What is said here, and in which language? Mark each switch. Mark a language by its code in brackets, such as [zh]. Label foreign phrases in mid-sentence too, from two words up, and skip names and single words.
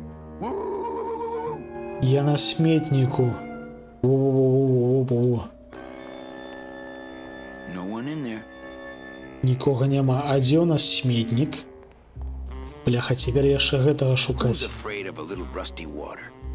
[be] Woo! Я на сметніку. Во-во-во-во-во-во. [en] No one in there. [be] Нікога няма. А дзе ў нас сметнік? Бляха, цяпер яшчэ гэтага [en] Who's [be] шукаць. [en] afraid of a little rusty water?